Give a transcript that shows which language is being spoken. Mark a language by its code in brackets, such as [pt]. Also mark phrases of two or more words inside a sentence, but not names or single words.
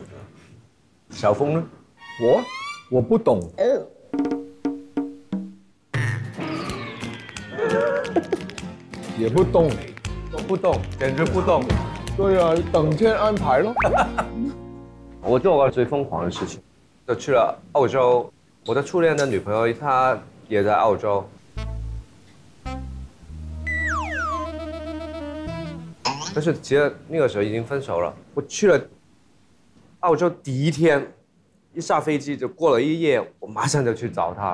[zh] 小峰呢？我不懂。也不動，不動，簡直不動。對啊，等天安排咯。我做過最瘋狂的事情，就去了澳洲。我的初戀的女朋友，她也在澳洲。但是其實那個時候已經分手了。我去了澳洲第一天，一下飛機就過了一夜，我馬上就去找她。